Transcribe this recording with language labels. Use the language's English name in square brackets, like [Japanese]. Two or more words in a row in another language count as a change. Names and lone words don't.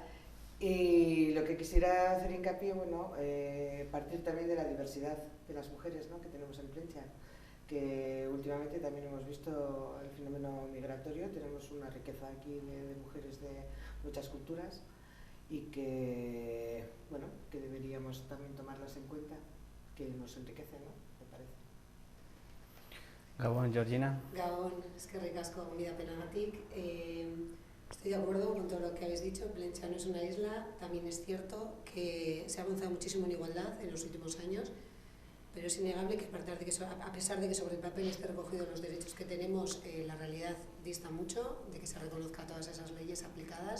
[Spanish] Y lo que quisiera hacer hincapié, bueno, partir también de la diversidad de las mujeres, ¿no?, que tenemos en Plencia, que últimamente también hemos visto el fenómeno migratorio. Tenemos una riqueza aquí de mujeres de muchas culturas y que, bueno, que deberíamos también tomarlas en cuenta, que nos enriquecen, ¿no?, me parece. [Basque] Gabón, Georgina. Gabón, eskerrik asko gonbidapenagatik. [Spanish] Estoy de acuerdo con todo lo que habéis dicho. Plencia no es una isla. También es cierto que se ha avanzado muchísimo en igualdad en los últimos años, pero es innegable que a pesar de que sobre el papel esté recogido los derechos que tenemos, la realidad dista mucho de que se reconozca todas esas leyes aplicadas.